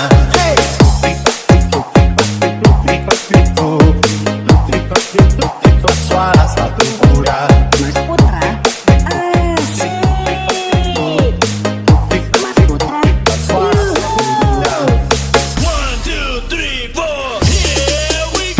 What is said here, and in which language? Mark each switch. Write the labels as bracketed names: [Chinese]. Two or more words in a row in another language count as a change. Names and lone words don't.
[Indonesian] Hey! Tik-tik-tik-tik-tik-tik-tik-tik-tik-tik-tik-tik, suara sepatu kuda. Mas Putra, asik. Mas Putra, Suara sepatu kuda. yuhu. 1, 2, 3, 4. [English] Here we